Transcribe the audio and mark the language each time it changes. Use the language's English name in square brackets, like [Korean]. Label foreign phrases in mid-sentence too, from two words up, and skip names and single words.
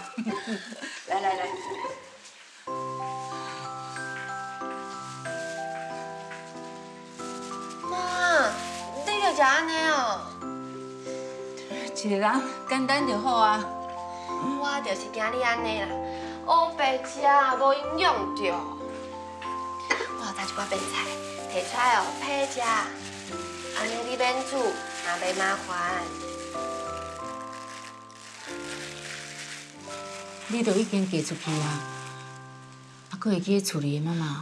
[Min Nan Chinese] 来来来。妈，你就食安尼哦？一个人简单就好啊。我就是惊你安尼啦，黑白食无营养着。我有带一寡白菜，摕出来哦配食，安尼你免煮，也袂麻烦。你都已经嫁出去啊，还佫会记厝里的妈妈哦？